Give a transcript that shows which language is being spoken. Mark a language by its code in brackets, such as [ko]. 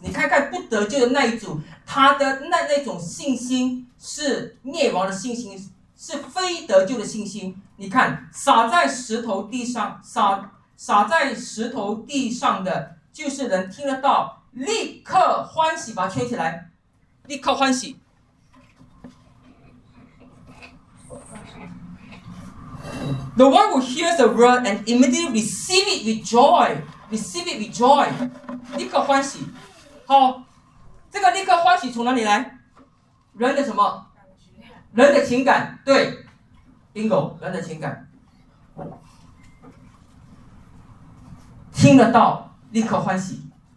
[zh] 你看看不得救的那一组，他的那种信心是灭亡的信心，是非得救的信心。你看，撒在石头地上的，就是人听得到，立刻欢喜，把它圈起来，立刻欢喜。 [en] The one who hears the word and immediately receive it with joy， [zh] 立刻欢喜。好，这个立刻欢喜从哪里来？人的什么？人的情感，对 ，bingo， 人的情感，听得到立刻欢喜。